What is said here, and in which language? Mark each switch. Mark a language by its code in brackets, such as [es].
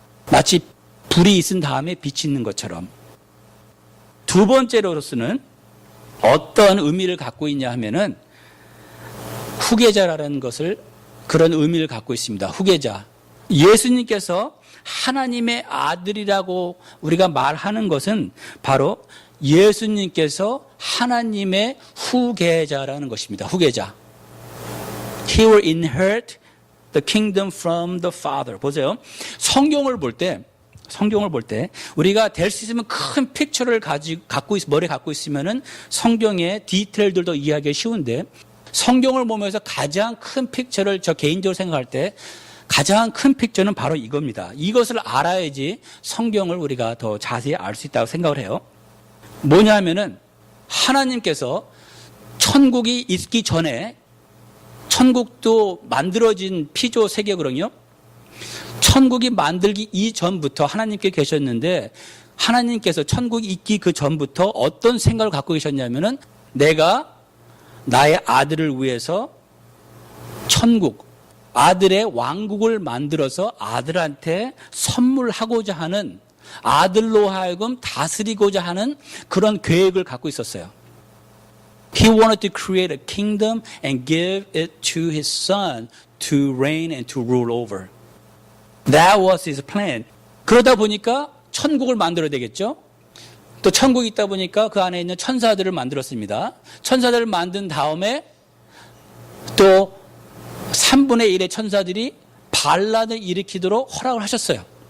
[ko] 마치 불이 있은 다음에 빛이 있는 것처럼. 두 번째로서는 어떤 의미를 갖고 있냐 하면은 후계자라는 것을 그런 의미를 갖고 있습니다. 후계자. 예수님께서 하나님의 아들이라고 우리가 말하는 것은 바로 예수님께서 하나님의 후계자라는 것입니다. 후계자. [en] He will inherit the kingdom from the Father. [ko] 보세요. 성경을 볼 때 우리가 될 수 있으면 큰 픽처를 머리에 갖고 있으면은 성경의 디테일들도 이해하기 쉬운데 성경을 보면서 가장 큰 픽처를 저 개인적으로 생각할 때 가장 큰 픽처는 바로 이겁니다. 이것을 알아야지 성경을 우리가 더 자세히 알 수 있다고 생각을 해요. 뭐냐 하면은 하나님께서 천국이 있기 전에 천국도 만들어진 피조 세계거든요. 천국이 만들기 이전부터 하나님께 계셨는데 하나님께서 천국이 있기 그 전부터 어떤 생각을 갖고 계셨냐면은 내가 나의 아들을 위해서 천국, 아들의 왕국을 만들어서 아들한테 선물하고자 하는 아들로 하여금 다스리고자 하는 그런 계획을 갖고 있었어요. [en] He wanted to create a kingdom and give it to his son to reign and to rule over. That was his plan. [ko] 그러다 보니까 천국을 만들어야 되겠죠. 또 천국이 있다 보니까 그 안에 있는 천사들을 만들었습니다. 천사들을 만든 다음에 또 3분의 1의 천사들이 반란을 일으키도록 허락을 하셨어요.